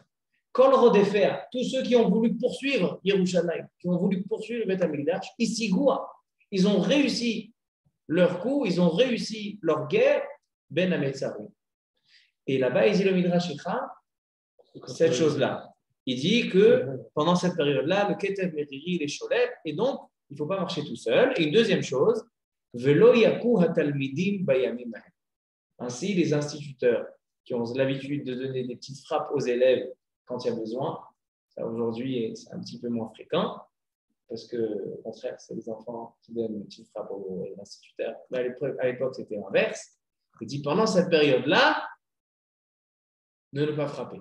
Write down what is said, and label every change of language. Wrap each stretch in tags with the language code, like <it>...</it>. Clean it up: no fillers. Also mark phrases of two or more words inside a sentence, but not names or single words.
<he>כל רודפיה,</he> <fr>tous ceux qui ont voulu poursuivre Yerushalayim, qui ont voulu poursuivre le</fr> <he>בית המקדש,</he> <fr>Isigua, ils ont réussi leur coup, ils ont réussi leur guerre,</fr> <he>בין המצרים.</he> <fr>Et là-bas, il dit le</fr> <he>מדרש איכה,</he> <fr>cette chose-là. Il dit que pendant cette période-là, le</fr> <he>קטב מרירי,</he> <fr>il est cholet, et donc, il ne faut pas marcher tout seul. Et une deuxième chose,</fr> <he>ולא יכו התלמידים בימים ההם.</he> <fr>Ainsi, les instituteurs qui ont l'habitude de donner des petites frappes aux élèves quand il y a besoin, ça aujourd'hui, c'est un petit peu moins fréquent, parce que, au contraire, c'est les enfants qui donnent une petite frappe aux instituteurs. Mais à l'époque, c'était l'inverse. Il dit pendant cette période-là, de ne pas frapper.</fr>